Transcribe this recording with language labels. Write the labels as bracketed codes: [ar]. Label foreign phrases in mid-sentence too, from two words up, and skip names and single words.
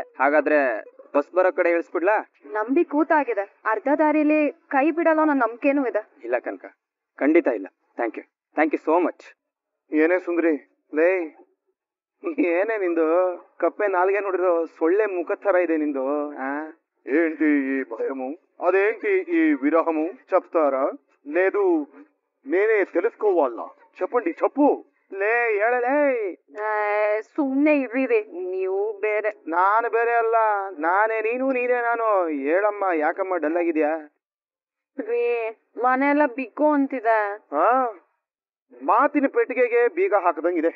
[kn] ಹಾಗಾದ್ರೆ ಬಸ್ ಬರೋ ಕಡೆ ಇಳಿಸ್ಬಿಡ್ಲಾ? ನಂಬಿ ಕೂತಾಗಿದೆ. ಅರ್ಧ ದಾರಿಲಿ ಕೈ ಬಿಡಲ್ಲ ನನ್ನ ನಂಬಿಕೆನೂ ಇದೆ. ಇಲ್ಲ ಕನಕ, ಖಂಡಿತ ಇಲ್ಲ. [en] Thank you so much. [kn] ಏನೇ ಸುಂದ್ರಿ, ಲೇ ಏನೇ ನಿಂದು ಕಪ್ಪೆ ನಾಲ್ಗೆ ನೋಡಿರೋ ಸೊಳ್ಳೆ ಮುಖ ತರ ಇದೆ ನಿಂದು. [te] ఏంటి ఈ భయము, అదేంటి ఈ విరహము చెప్తారా? లేదు నేనే తెలుసుకోవాలా? చెప్పండి, చెప్పు. [kn] ಲೇ ಹೇಳಲೇ. ಸುಮ್ನೆ ಇರ್ರಿ, ನೀವು ಬೇರೆ. ನಾನು ಬೇರೆ ಅಲ್ಲ, ನಾನೇ ನೀನು, ನೀನೇ ನಾನು. ಹೇಳಮ್ಮ, ಯಾಕಮ್ಮ ಡಲ್ ಆಗಿದ್ಯಾ? ರೀ, ಮನೆಯೆಲ್ಲ ಬಿಕ್ಕೋ ಅಂತಿದೆ. ಮಾತಿನ ಪೆಟ್ಟಿಗೆಗೆ ಬೀಗ ಹಾಕದಂಗಿದೆ.